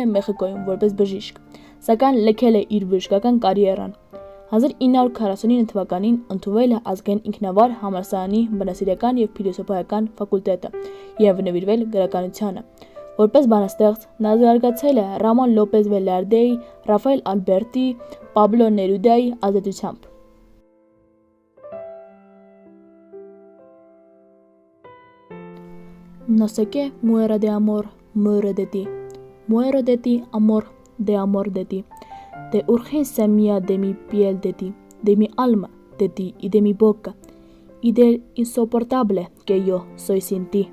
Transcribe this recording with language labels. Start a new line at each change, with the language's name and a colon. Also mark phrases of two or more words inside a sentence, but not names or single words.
Armenian: Մեխիկոյում որպես բժիշկ, սակայն լքել է իր բժշկական կարիերան։ 1949 թվականին ընդունվել է ազգային ինքնավար համալսարանի բանասիրական և փիլիսոփայական ֆակուլտետը և նվիրվել գրականությանը։ Որպես բանաստեղծ նա զարգացել է Ռամոն Լոպեզ Վելարդեի, Ռաֆայել Ալբերտի, Պաբլո Ներուդայի ազդեցությամբ։
Spanish: No sé qué muero de amor, muero de ti. Muero de ti, amor de ti. De urgencia mía de mi piel de ti, de mi alma de ti y de mi boca, y del insoportable que yo soy sin ti.